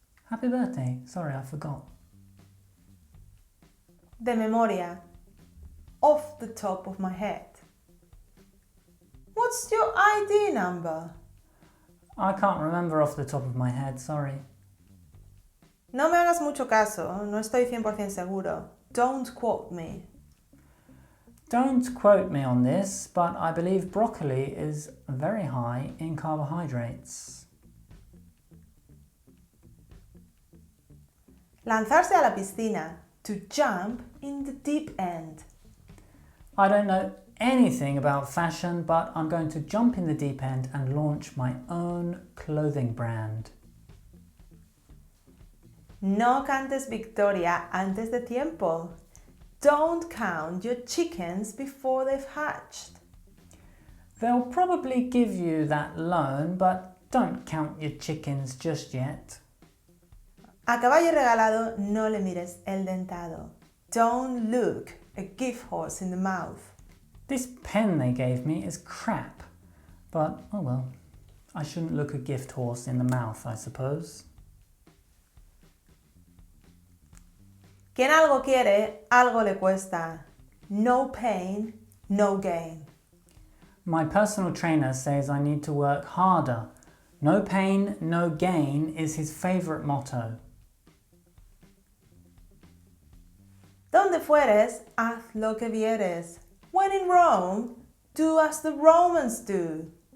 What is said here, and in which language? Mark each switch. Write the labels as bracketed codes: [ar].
[en] Happy birthday. Sorry, I forgot. [es] De memoria. [en] Off the top of my head. What's your ID number? I can't remember off the top of my head, sorry. [es] No me hagas mucho caso, no estoy 100% seguro. [en] Don't quote me. Don't quote me on this, but I believe broccoli is very high in carbohydrates. [es] Lanzarse a la piscina. [en] To jump in the deep end. I don't know anything about fashion, but I'm going to jump in the deep end and launch my own clothing brand. [es] No cantes victoria antes de tiempo. [en] Don't count your chickens before they've hatched. They'll probably give you that loan, but don't count your chickens just yet. [es] A caballo regalado no le mires el dentado. [en] Don't look a gift horse in the mouth. This pen they gave me is crap, but oh well. I shouldn't look a gift horse in the mouth, I suppose. [es] Quien algo quiere, algo le cuesta. [en] No pain, no gain. My personal trainer says I need to work harder. No pain, no gain is his favourite motto. [es] Donde fueres, haz lo que vieres. [en] When in Rome, do as the Romans do.